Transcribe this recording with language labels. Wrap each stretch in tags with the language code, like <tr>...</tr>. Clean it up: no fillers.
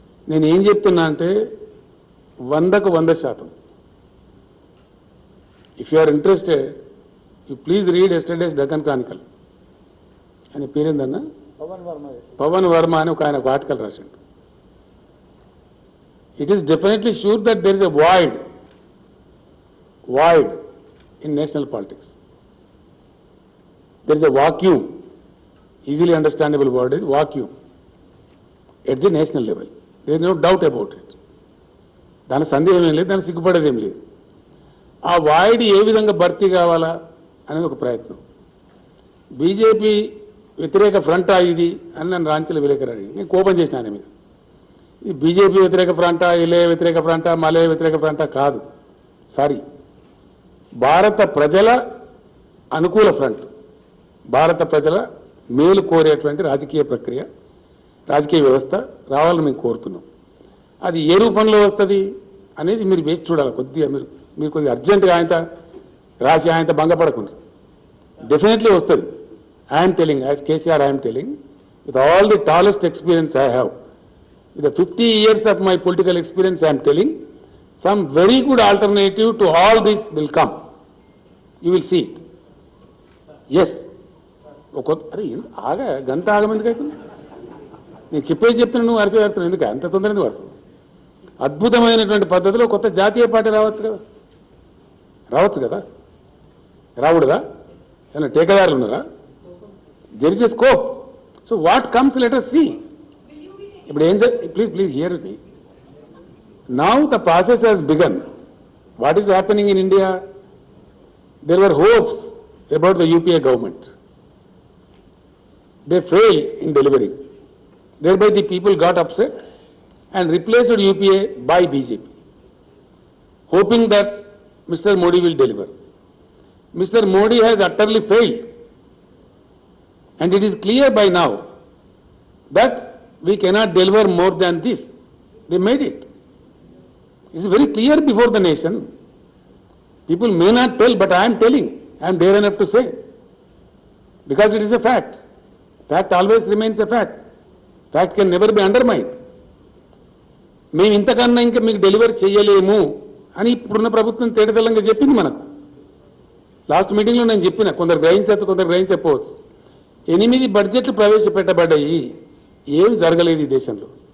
<te>నేను ఏం చెప్తున్నా అంటే 100కు 100%.</te> <en>If you are interested, you please read yesterday's Deccan Chronicle.</en> <te>ఆయన పేరేందన్నా, పవన్ వర్మ అని ఒక ఆయన ఒక ఆర్టికల్ రాసిండు.</te> <en>It is definitely sure that there is a void in national politics. There is a vacuum, easily understandable word is vacuum, at the national level. There is no doubt about it.</en> <te>దాని సందేహం ఏం లేదు, దాని సిగ్గుపడేది ఏం లేదు. ఆ void ఏ విధంగా భర్తీ కావాలా అనేది ఒక ప్రయత్నం. బీజేపీ వ్యతిరేక ఫ్రంటా ఇది అని నన్ను రాంచీలో విలేకరు అడిగి నేను కోపం చేసిన ఆయన మీద. ఇది బీజేపీ వ్యతిరేక ఫ్రంటా, ఎల్ఏ వ్యతిరేక ఫ్రంటా, మలే వ్యతిరేక ఫ్రంటా కాదు. సారీ, భారత ప్రజల అనుకూల ఫ్రంట్, భారత ప్రజల మేలు కోరేటువంటి రాజకీయ ప్రక్రియ, రాజకీయ వ్యవస్థ రావాలని మేము కోరుతున్నాం. అది ఏ రూపంలో వస్తుంది అనేది మీరు వేచి చూడాలి. కొద్దిగా మీరు కొద్దిగా అర్జెంటుగా ఆయనతో రాసి ఆయనతో భంగపడకుండా డెఫినెట్లీ వస్తుంది.</te> <en>I'm telling, as KCR I'm telling, with all the tallest experience I have, with the 50 years of my political experience, I am telling, some very good alternative to all this will come.</en> <te>You will see it. Yes. అరే ఆగా గంట ఆగమెందుకు అవుతుంది? నేను చెప్పేది చెప్తున్నా, నువ్వు అరిచి పెడుతున్నావు ఎందుకు? అంత తొందర ఎందుకు పడుతుంది? అద్భుతమైనటువంటి పద్ధతిలో కొత్త జాతీయ పార్టీ రావచ్చు కదా, రాకూడదా? ఏమన్నా టేకదారులు ఉన్నారా? There is a scope.</te> <en>So what comes let us see. ఇప్పుడు ఏం please hear me. Now the process has begun. What is happening in India? There were hopes about the UPA government. They fail in delivering. Thereby the people got upset and replaced UPA by BJP, hoping that Mr. Modi will deliver. Mr. Modi has utterly failed and it is clear by now that we cannot deliver more than this. They made it. It's very clear before the nation. People may not tell, but I am telling. I am dare enough to say. Because it is a fact. Fact always remains a fact. Fact can never be undermined.</en> <te>మేము ఇంతకన్నా ఇంకా మీకు delivery చేయలేము అని ఇప్పుడున్న ప్రభుత్వం తేటతెల్లంగా చెప్పింది మనకు. లాస్ట్ మీటింగ్లో నేను చెప్పిన, కొందరు గ్రహించవచ్చు, కొందరు గ్రహించకపోవచ్చు. 8 బడ్జెట్లు ప్రవేశపెట్టబడ్డాయి. ఏం జరగలేదు ఈ దేశంలో.</te>